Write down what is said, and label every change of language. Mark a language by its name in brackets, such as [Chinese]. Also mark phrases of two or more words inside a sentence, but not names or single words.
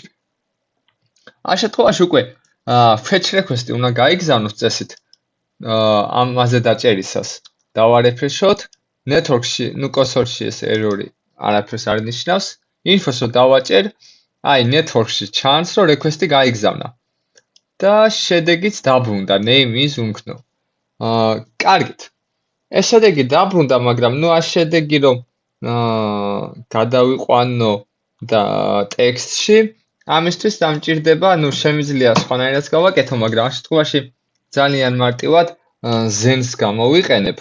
[Georgian] ამ შემთხვევაში უკვე [English] fetch request- [Georgian] ი უნდა გაიგზავნოს წესით ამაზე დაჭერისას. დავარეფრეშოთ network-ში, ნუ console-ში ეს error-ი არაფერს არ ნიშნავს. Info-ს რომ დავაჭერ, აი network-ში ჩანს რომ request-ი გაიგზავნა. და შედეგიც დაბრუნდა [English] name is unknown. [Georgian] კარგით. ეს შედეგი დაბრუნდა, მაგრამ ნუ ამ შედეგი რომ გადავიყვანო და ტექსტში, ამისთვის დამჭირდება, ნუ შემიძლია სხვანაირად გავაკეთო, მაგრამ ამ შემთხვევაში ძალიან მარტივად zen-ს გამოვიყენებ.